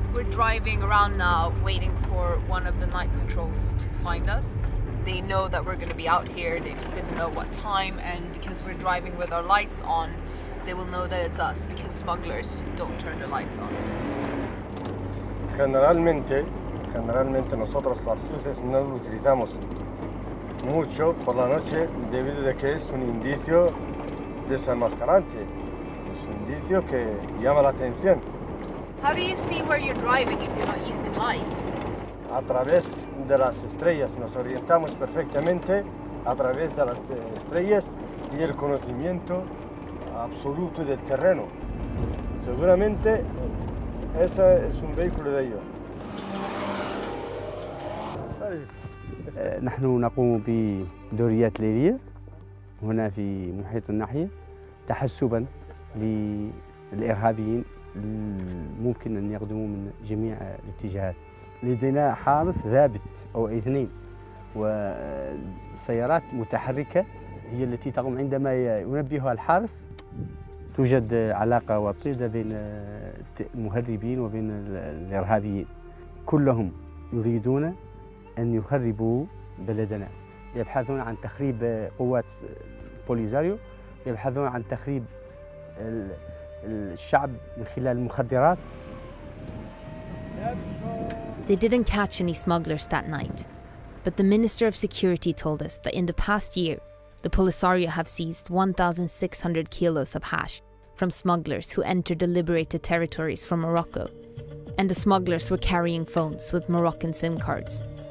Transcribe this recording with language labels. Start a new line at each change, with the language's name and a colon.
English: Driving around now, waiting for one of the night patrols to find us. They know that we're going to be out here, they just didn't know what time, and because we're driving with our lights on, they will know that it's us because smugglers don't turn the lights on.
Spanish: Generalmente nosotros las luces no lo utilizamos mucho por la noche debido a que es un indicio desenmascarante, es un indicio que llama la atención.
English: How do you see where you're driving if you're not using lights?
Spanish: A través de las estrellas, nos orientamos perfectamente a través de las estrellas y el conocimiento absoluto del terreno. Seguramente ese es un vehículo de ellos.
Arabic: نحن نقوم بدوريات ليلية هنا في محيط الناحية تحسباً للإرهابيين ممكن أن يقدموا من جميع الاتجاهات. لدينا حارس ثابت أو اثنين وسيارات متحركة هي التي تقوم عندما ينبهها الحارس. توجد علاقة وطيدة بين المهربين وبين الإرهابيين. كلهم يريدون أن يخربوا بلدنا. يبحثون عن تخريب قوات بوليزاريو، يبحثون عن تخريب الشعب من خلال المخدرات.
English: They didn't catch any smugglers that night, but the Minister of Security told us that in the past year, the Polisario have seized 1,600 kilos of hash from smugglers who entered the liberated territories from Morocco, and the smugglers were carrying phones with Moroccan SIM cards.